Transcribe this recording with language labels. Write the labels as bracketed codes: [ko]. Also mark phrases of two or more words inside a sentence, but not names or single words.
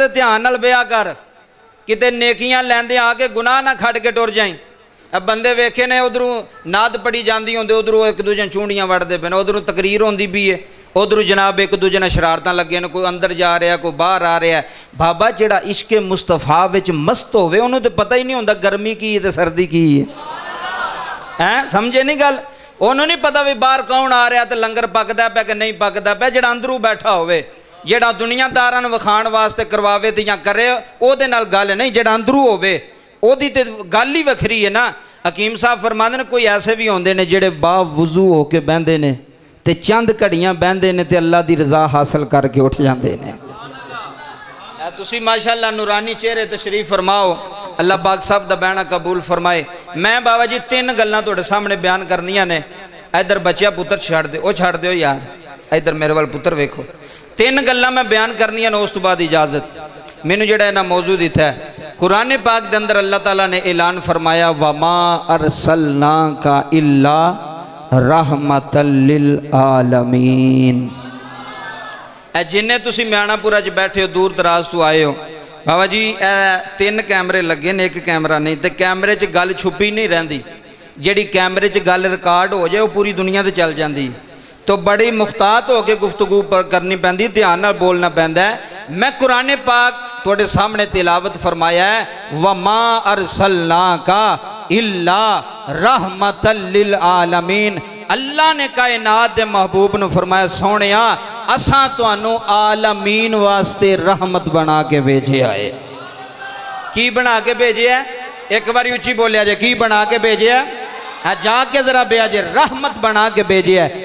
[pa] تو دھیان نال بیا کر، کتے نیکیاں لیندے آکے گناہ نہ کھڑ کے ٹر جائی. اب بندے ویکھے نے ادھروں ناد پڑی جاتی ہوندے، ادھروں اک دوجے چوڑیاں وڑتے پے، ادھروں تقریر ہوندی بھی ہے، ادھروں جناب اک دوجے نے شرارتاں لگے نے، کوئی اندر جا رہا کوئی باہر آ رہا ہے. بابا جیہڑا عشقِ مصطفیٰ وچ مست ہووے انہوں نے تو پتا ہی نہیں ہوندا گرمی کی ہے تو سردی کی ہے۔ سمجھے نہیں گل? انہوں نے نہیں پتا بھی باہر کون آ رہا تو لنگر پکدا پے کہ نہیں پکدا پے. جیہڑا اندروں بیٹھا ہووے، جیہڑا دنیاداراں نوں وکھان واسطے کرواوے تے جاں کرے، اوہدے نال گل نہیں. جیہڑا اندروں ہووے اوہدی تے گل ہی وکھری ہے نا۔ حکیم صاحب فرماندے نے کوئی ایسے بھی ہوندے نے جیہڑے باوضو ہو کے بہندے نے تے چند گھڑیاں بہندے نے تے اللہ دی رضا حاصل کر کے اٹھ جاتے ہیں. تسی ماشاءاللہ نورانی چہرے تشریف فرماؤ، اللہ پاک صاحب دا بہنا قبول فرمائے. میں بابا جی تین گلاں تہاڈے سامنے بیان کرنیاں نے. ادھر بچیا پتر چھڈ دے، او چھڈ دیو یار، ادھر میرے وَل پتر ویکھو. تین گلاں میں بیان کرنیاں نے، اس توں بعد اجازت. مینوں جیہڑا انہاں موضوع دتا ہے قرآن پاک دے اندر اللہ تعالیٰ نے اعلان فرمایا, [ar] وما أرسلناك إلا رحمة للعالمين. [pa] جنے تسی میاناپورا چ بیٹھے ہو، دور دراز توں آئے ہو، بابا جی تین کیمرے لگے نے، اک کیمرہ نہیں. تو کیمرے چ گل چھپی نہیں رہندی، جیہڑی کیمرے چ گل ریکارڈ ہو جائے وہ پوری دنیا تے چل جاتی. تو بڑی محتاط ہو کر گفتگو پر کرنی پیندی، دھیان نال بولنا پیندا ہے. میں قرآن پاک تہاڈے سامنے تلاوت فرمایا ہے, [ar] وما أرسلناك إلا رحمة للعالمين. [pa] اللہ نے کائنات دے محبوب نے فرمایا، سوہنیا اساں تہانوں عالمین واسطے رحمت بنا کے بھیجے آئے. کی بنا کے بھیجے ہے? اک بار اچی بولیا جے، کی بنا کے بھیجے ہے؟ جا کے ذرا بیا جے، رحمت بنا کے بھیجے ہے.